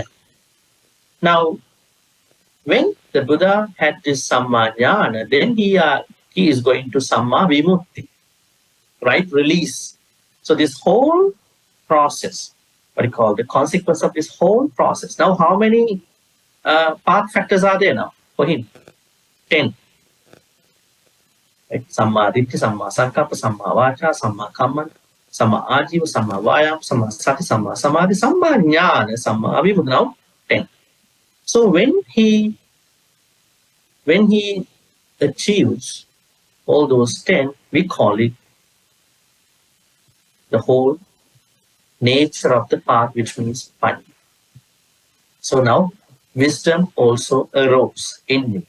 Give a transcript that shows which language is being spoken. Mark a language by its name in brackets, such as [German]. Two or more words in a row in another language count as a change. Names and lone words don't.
[English] Now, when the Buddha had this [Pali] Samma Jnana, [English] then he is going to [Pali] Samma Vimukti, [English] right? Release. So this whole process, what you call the consequence of this whole process. Now, how many path factors are there now for him? 10. Right? [Pali] Samma Ditti, Samma Sankappa, Samma Vacha, Samma Kamman, Samma Ajiva, Samma Vayam, Samma Sati, Samma Samadhi, Samma Jnana, Samma Vimukti. [English] Now 10. So when he achieves all those 10, we call it the whole nature of the path, which means Panya. So now wisdom also arose in me.